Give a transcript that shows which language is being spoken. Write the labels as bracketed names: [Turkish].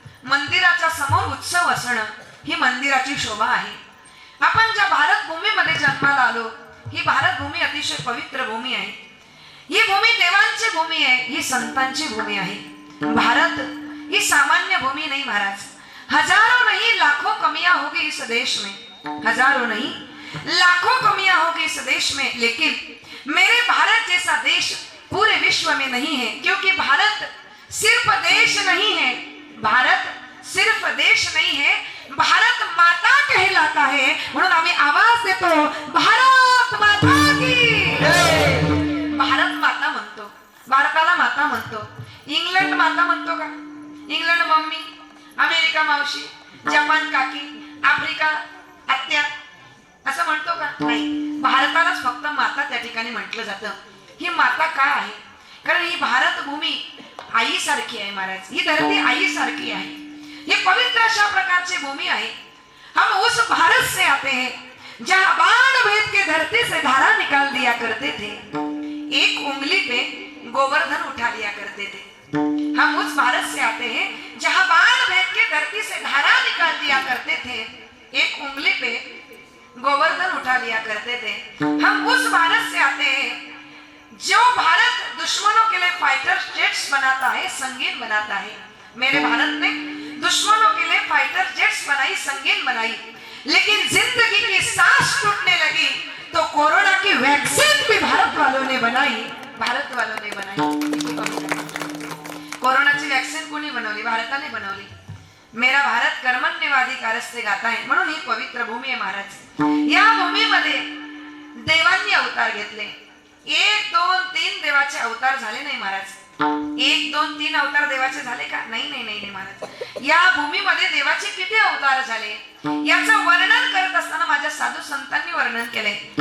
[Marathi] मंदिराच्या समोर उत्सव असणं ही मंदिराची शोभा आहे. आपण ज्या भारत भूमीमध्ये जन्माला आलो, ही भारत भूमी अतिशय पवित्र भूमी आहे. ही भूमी देवांची भूमी आहे, ही संतांची भूमी आहे. [Hindi] भारत ही सामान्य भूमि नहीं महाराज. हजारों नहीं लाखों कमियां होगी इस देश में, हजारों नहीं लाखों कमियां होगी इस देश में, लेकिन मेरे भारत जैसा देश पूरे विश्व में नहीं है. क्योंकि भारत सिर्फ देश नहीं है, भारत सिर्फ देश नहीं है, भारत माता कहलाता है. [Marathi] म्हणून आम्ही आवाज देतो, [Hindi] भारत माता की जय. [Marathi] भारत माता म्हणतो, भारताला माता म्हणतो. इंग्लंड माता म्हणतो का? इंग्लंड मम्मी, अमेरिका मावशी, जपान काकी, आफ्रिका आत्या असं म्हणतो का? नाही. भारतालाच फक्त माता त्या ठिकाणी म्हटलं जातं. ही माता का आहे? कारण ही भारत भूमी आई सारखी आहे महाराज. ही धरती आई सारखी आहे. ये पवित्र अशा प्रकारची भूमि आहे. [Hindi] हम उस भारत से आते हैं जहाँ बाण भेद के धरती से धारा निकाल दिया करते थे, एक उंगली पे गोवर्धन उठा लिया करते थे. हम उस भारत से आते हैं जहाँ बाण भेद के धरती से धारा निकाल दिया करते थे, एक उंगली पे गोवर्धन उठा लिया करते थे. हम उस भारत से आते हैं जो भारत दुश्मनों के लिए फाइटर जेट्स बनाता है, संगीन बनाता है. मेरे भारत ने दुश्मनों के लिए फाइटर जेट्स बनाई, संगीन बनाई, लेकिन जिंदगी की सांस टूटने लगी तो कोरोना की वैक्सीन भी भारत वालों ने बनाई, भारत वालों ने बनाई. [Marathi] कोरोनाची वैक्सीन कोणी बनवली? भारताने बनवली. [Hindi] मेरा भारत कर्मण्यवादी कारस्ते गाता है. [Marathi] म्हणून ही पवित्र भूमी आहे महाराज. या भूमीमध्ये देवांनी अवतार घेतले. 1 2 3 देवाचे अवतार झाले नाही महाराज. 1 2 3 अवतार देवाचे झाले का? नाही नाही नाही महाराज. या भूमीमध्ये देवाचे किती अवतार झाले याचं वर्णन करत असताना माझ्या साधू संतांनी वर्णन केले.